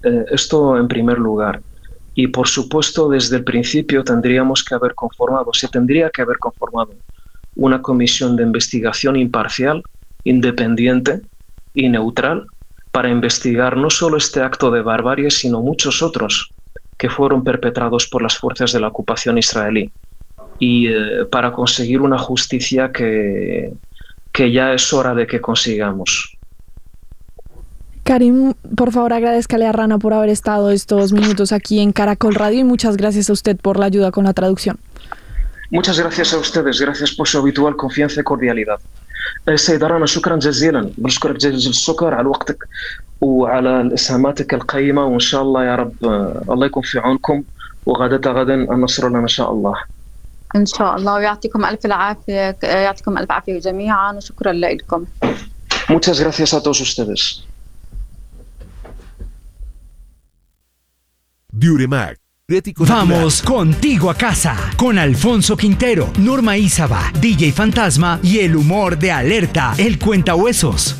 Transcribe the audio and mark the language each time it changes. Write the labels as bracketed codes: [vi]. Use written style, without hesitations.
[es] Esto en primer lugar. Y por supuesto, desde el principio se tendría que haber conformado una comisión de investigación imparcial, independiente y neutral para investigar no solo este acto de barbarie, sino muchos otros que fueron perpetrados por las fuerzas de la ocupación israelí y para conseguir una justicia que ya es hora de que consigamos. Karim, por favor, agradézcale a Rana por haber estado estos minutos aquí en Caracol Radio y muchas gracias a usted por la ayuda con la traducción. Muchas gracias a ustedes, gracias por su habitual confianza y cordialidad. [ar] سيدة رانا شكرا جزيلا، بنشكرك جزيل الشكر على وقتك وعلى إسهاماتك القيمة وإن شاء الله يا رب الله يكون في عونكم وغدا غدا النصر لنا إن شاء الله. إن شاء الله ويعطيكم ألف العافية، يعطيكم ألف عافية جميعا وشكرا لكم. [es] Muchas gracias a todos ustedes. Duremag. Vamos contigo a casa con Alfonso Quintero, Norma Isaba, DJ Fantasma y el humor de Alerta, el Cuentahuesos.